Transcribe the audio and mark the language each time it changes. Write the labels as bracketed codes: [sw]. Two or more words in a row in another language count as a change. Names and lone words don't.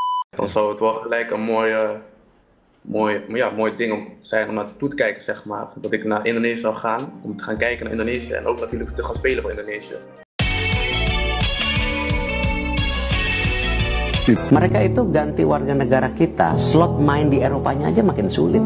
[nl] Dan zou het wel gelijk een mooi ding zijn om naartoe te kijken, zeg maar. Dat ik naar Indonesië zou gaan, om te gaan kijken naar Indonesië en ook natuurlijk te gaan spelen voor Indonesië. [id] Mereka itu ganti warga negara kita, slot main di Eropanya aja makin sulit.